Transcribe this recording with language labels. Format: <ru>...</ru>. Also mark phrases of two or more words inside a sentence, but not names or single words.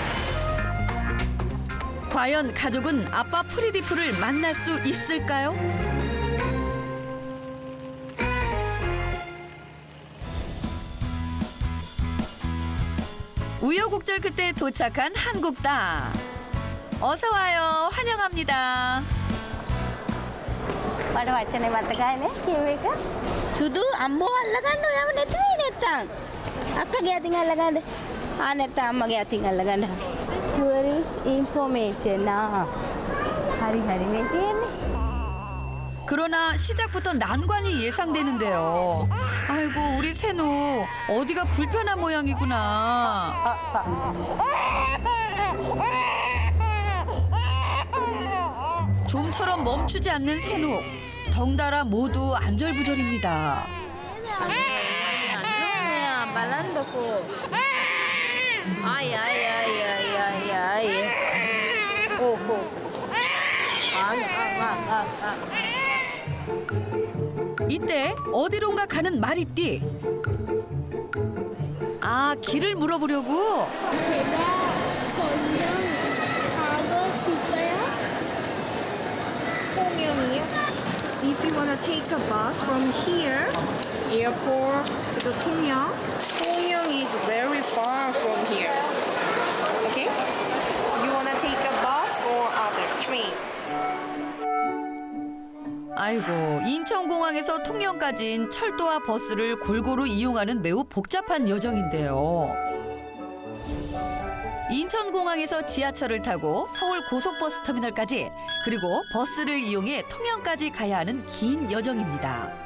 <ko>과연 가족은 아빠 프리디프를 만날 수 있을까요? 우여곡절 끝에 도착한 한국 땅. 어서 와요. 환영합니다.</ko> <si>මට වචනේ මතකයිනේ කිව්ව එක. සුදු අම්මෝ අල්ලගන්න ඔයාම නැතුයි නැත්තම්. අක්කගේ අතින් අල්ලගන්න. නැත්තම් අම්මගේ අතින් අල්ලගන්න.</si> <en>tourist information.</en> <si>හරි මේ තියෙන්නේ.</si> <ko>그러나 시작부터 난관이 예상되는데요. 아이고 우리 세노 어디가 불편한 모양이구나. 좀처럼 멈추지 않는 세노. 덩달아 모두 안절부절입니다.</ko> <si>බලන්නකෝ. ආය</si> <ko>이때 어디론가 가는 마리띠. 아, 길을 물어보려고. 통영이요?</ko> <en>If you wanna take a bus from here, airport to the Tongyang, Tongyang is very far from here. Okay? You wanna take a bus or other train?</en> <ko>아이고, 인천공항에서 통영까지인 철도와 버스를 골고루 이용하는 매우 복잡한 여정인데요. 인천공항에서 지하철을 타고 서울 고속버스 터미널까지, 그리고 버스를 이용해 통영까지 가야 하는 긴 여정입니다.</ko>